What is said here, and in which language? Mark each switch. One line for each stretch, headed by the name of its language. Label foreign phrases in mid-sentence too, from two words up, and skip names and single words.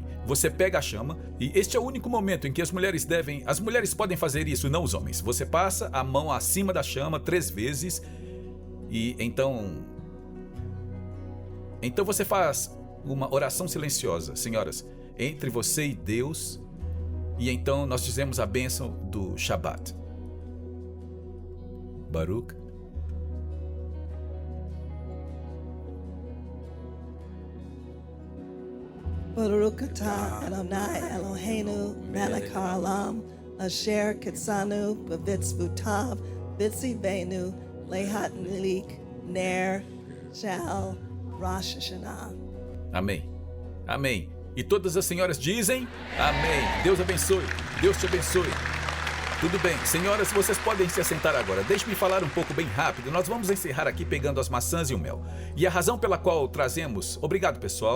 Portuguese: Você pega a chama e este é o único momento em que as mulheres podem fazer isso, não os homens. Você passa a mão acima da chama 3 vezes e então você faz uma oração silenciosa, senhoras, entre você e Deus, e então nós dizemos a bênção do Shabat.
Hebrew: Baruch. ברוך אתה אדוני אלוהינו מלך העולם אשר קדשנו במצוותיו וציוונו להדליק נר של ראש השנה.
Portuguese: Amém. Amém. E todas as senhoras dizem amém. Deus abençoe. Deus te abençoe. Tudo bem. Senhoras, vocês podem se assentar agora. Deixe-me falar um pouco bem rápido. Nós vamos encerrar aqui pegando as maçãs e o mel. E a razão pela qual trazemos... Obrigado, pessoal.